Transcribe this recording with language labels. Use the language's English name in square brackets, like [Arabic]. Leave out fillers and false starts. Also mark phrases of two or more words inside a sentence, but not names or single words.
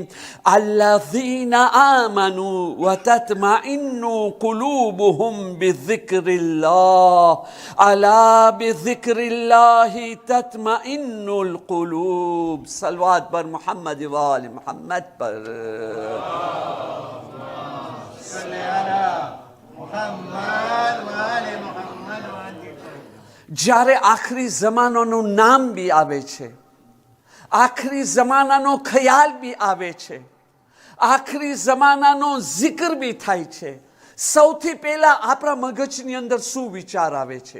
[Arabic] الذين آمنوا وتطمئن قلوبهم بذكر الله ألا بذكر الله تطمئن القلوب. [Persian] صلوات بر محمد و آل محمد پر. [Gujarati] જ્યારે આખરી જમાનાનું નામ બી આવે છે, આખરી જમાનાનો ખ્યાલ બી આવે છે, આખરી જમાનાનો જિકર બી થાય છે, સૌથી પહેલા આપણા મગજની અંદર શું વિચાર આવે છે?